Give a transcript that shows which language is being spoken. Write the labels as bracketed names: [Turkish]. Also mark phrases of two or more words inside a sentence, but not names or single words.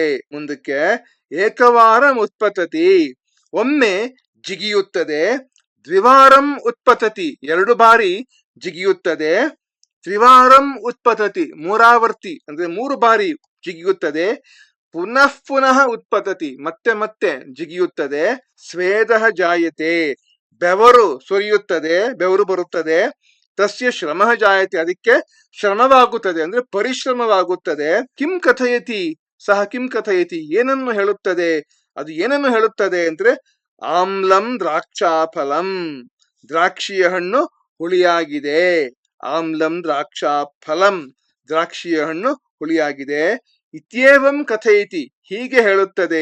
[Kannada] ಮುಂದಕ್ಕೆ [Sanskrit] ಏಕವಾರಂ ಉತ್ಪತತಿ [Kannada] ಒಮ್ಮೆ ಜಿಗಿಯುತ್ತದೆ, [Sanskrit] ದ್ವಿವಾರಂ ಉತ್ಪತತಿ [Kannada] ಎರಡು ಬಾರಿ ಜಿಗಿಯುತ್ತದೆ, [Sanskrit] ತ್ರಿವಾರಂ ಉತ್ಪತತಿ [Kannada] ಮೂರಾವರ್ತಿ ಅಂದ್ರೆ ಮೂರು ಬಾರಿ ಜಿಗಿಯುತ್ತದೆ, [Sanskrit] ಪುನಃ ಪುನಃ ಉತ್ಪತತಿ [Kannada] ಮತ್ತೆ ಮತ್ತೆ ಜಿಗಿಯುತ್ತದೆ. [Sanskrit] ಸ್ವೇದಃ ಜಾಯತೆ [Kannada] ಬೆವರು ಸುರಿಯುತ್ತದೆ, ಬೆವರು ಬರುತ್ತದೆ. [Sanskrit] ತಸ್ಯ ಶ್ರಮಃ ಜಾಯತೆ [Kannada] ಅದಕ್ಕೆ ಶ್ರಮವಾಗುತ್ತದೆ ಅಂದ್ರೆ ಪರಿಶ್ರಮವಾಗುತ್ತದೆ. [Sanskrit] ಕಿಂ ಕಥಯತಿ ಸಹ ಕಿಂ ಕಥಯತಿ [Kannada] ಏನನ್ನು ಹೇಳುತ್ತದೆ ಅದು ಏನನ್ನು ಹೇಳುತ್ತದೆ ಅಂದ್ರೆ [Sanskrit] ಆಮ್ಲಂ ದ್ರಾಕ್ಷಾಫಲಂ, [Kannada] ದ್ರಾಕ್ಷಿಯ ಹಣ್ಣು ಹುಳಿಯಾಗಿದೆ. [Sanskrit] ಆಮ್ಲಂ ದ್ರಾಕ್ಷಾಫಲಂ, [Kannada] ದ್ರಾಕ್ಷಿಯ ಹಣ್ಣು ಹುಳಿಯಾಗಿದೆ. [Sanskrit] ಇತ್ಯೇವಂ ಕಥಯತಿ, [Kannada] ಹೀಗೆ ಹೇಳುತ್ತದೆ.